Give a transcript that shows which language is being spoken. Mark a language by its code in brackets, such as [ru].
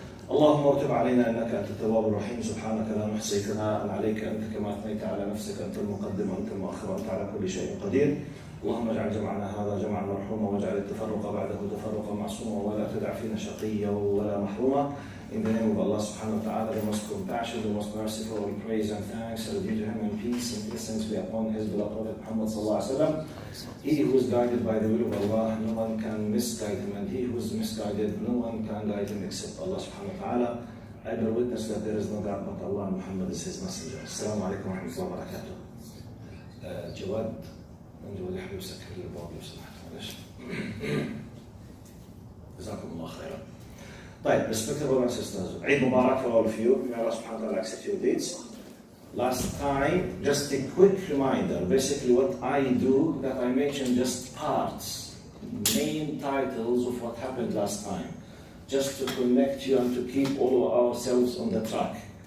[ar] اللهم اكتب علينا إنك أنت التواب الرحيم. سبحانك لا نحصي ثناء عليك أنت كما أثنيت على نفسك. أنت المقدم وأنت المؤخر أنت على كل شيء قدير. اللهم اجعل جمعنا هذا جمعا مرحوما واجعل التفرق بعده تفرقا معصوما ولا تدع فينا شقيا ولا محروما. [en] In the name of Allah subhanahu wa ta'ala, the most compassionate, the most merciful, we praise and thanks are due to him, and peace and blessings be upon his beloved Prophet Muhammad sallallahu alaihi wasallam. He who is guided by the will of Allah, no one can misguide him, and he who is misguided, no one can guide him except Allah subhanahu wa ta'ala. I bear witness that there is no God but Allah, and Muhammad is his messenger. [ar] Assalamu alaikum wa rahmatullahi wa barakatuh. Jawad, نرجو اللي يحب يسكر الباب لو سمحت معلش. جزاكم الله خيرا. [en] طيب, respected brothers and sisters, Eid Mubarak for all of you. May Allah subhanahu wa ta'ala accept your deeds. Last time, just a quick reminder, basically what I do, that I mention just parts, main titles of what happened last time, just to connect you and to keep all of ourselves on the track.